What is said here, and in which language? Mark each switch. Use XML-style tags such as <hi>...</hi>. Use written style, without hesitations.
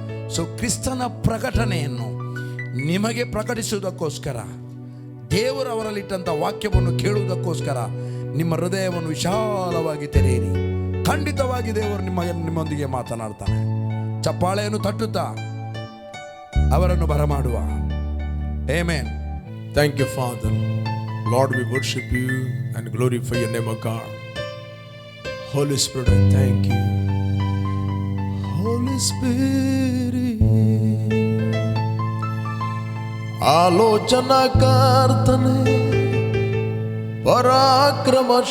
<kn>So ಕ್ರಿಸ್ತನ ಪ್ರಕಟಣೆಯನ್ನು ನಿಮಗೆ ಪ್ರಕಟಿಸುವುದಕ್ಕೋಸ್ಕರ, ದೇವರು ಅವರಲ್ಲಿಟ್ಟಂಥ ವಾಕ್ಯವನ್ನು ಕೇಳುವುದಕ್ಕೋಸ್ಕರ ನಿಮ್ಮ ಹೃದಯವನ್ನು ವಿಶಾಲವಾಗಿ ತೆರೆಯಿರಿ. ಖಂಡಿತವಾಗಿ ದೇವರು ನಿಮ್ಮೊಂದಿಗೆ ಮಾತನಾಡ್ತಾನೆ. ಚಪ್ಪಾಳೆಯನ್ನು ತಟ್ಟುತ್ತಾ ಅವರನ್ನು ಬರಮಾಡುವ. Amen.</kn> <en>Thank you, Father. Lord, we worship you and glorify your name, O God. Holy Spirit, I thank you.</en> <kn>Holy Spirit, ಆಲೋಚನಾಕರ್ತನೆ, ಪರಾಕ್ರಮಶಾಲಿ,</kn>